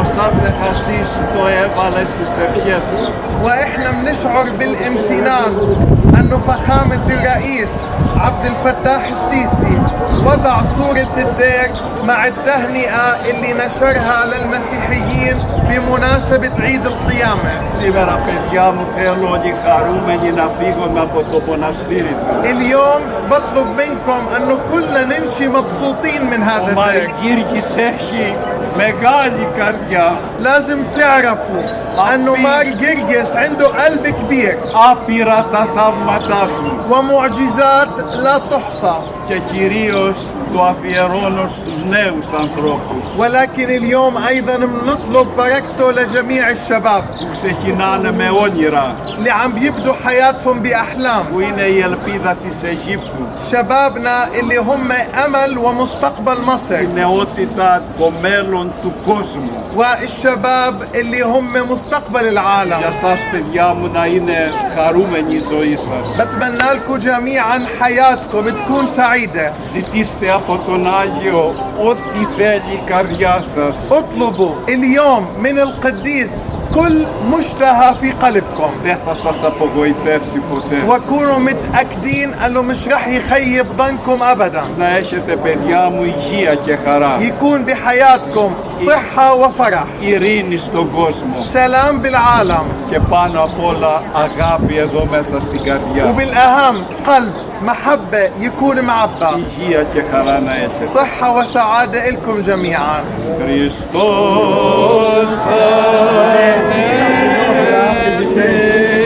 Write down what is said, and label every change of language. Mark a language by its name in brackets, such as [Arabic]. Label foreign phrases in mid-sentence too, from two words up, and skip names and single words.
[Greek] Σάμπτε Χασίση το έβαλε στις ευχές του. [Arabic] وإحنا بنشعر بالامتنان أنه فخامة الرئيس عبد الفتاح السيسي وضع صورة الدير مع التهنئة اللي نشرها للمسيحيين بمناسبة عيد القيامة. [Greek] Σήμερα, παιδιά μου, θέλω όλοι χαρούμενοι να φύγουμε από το μοναστήρι του. [Arabic] اليوم بطلب منكم أنه كلنا نمشي مبسوطين من [Greek] Ο [Arabic] هذا الدير. [Greek] Μαργκύργης έχει μεγάλη καρδιά, [Arabic] لازم تعرفوا أنه مار جرجس عنده قلب كبير [Greek] άπειρα τα θαύματά του [Arabic] ومعجزات لا تحصى. [Greek] και κυρίως το αφιερώνω στους νέους ανθρώπους [Arabic] ولكن اليوم أيضا بنطلب بركته لجميع الشباب [Greek] που ξεκινάνε με όνειρα, [Arabic] اللي عم بيبدوا حياتهم بأحلام. [Greek] που είναι η ελπίδα της Αιγύπτου, [Arabic] شبابنا اللي هم أمل ومستقبل مصر [Greek] η νεότητα, το μέλλον του κόσμου. [Arabic] والشباب اللي هم مستقبل [Greek] Για [Arabic] العالم. [Greek] σας, παιδιά μου, να είναι χαρούμενη η ζωή σας. [Arabic] بتمنى لكم جميعا حياتكم تكون سعيدة. [Greek] Ζητήστε από τον Άγιο ό,τι θέλει η καρδιά σας. [Arabic] اطلبوا اليوم من القديس كل مشتهى في قلبكم [Greek] Δεν θα σας απογοητεύσει ποτέ. [Arabic] وكونوا متأكدين أنه مش رح يخيب ظنكم أبدا. [Greek] Να έχετε, παιδιά μου, υγεία και χαρά. [Arabic] يكون بحياتكم صحة وفرح، [Greek] Ειρήνη στον κόσμο. [Arabic] سلام بالعالم، [Greek] Και πάνω απ' όλα αγάπη εδώ μέσα στην καρδιά. [Arabic] وبالأهم قلب محبة يكون معبى. [Greek] Υγεία και χαρά να έχετε. [Arabic] صحة وسعادة لكم جميعا. [Greek] Χριστός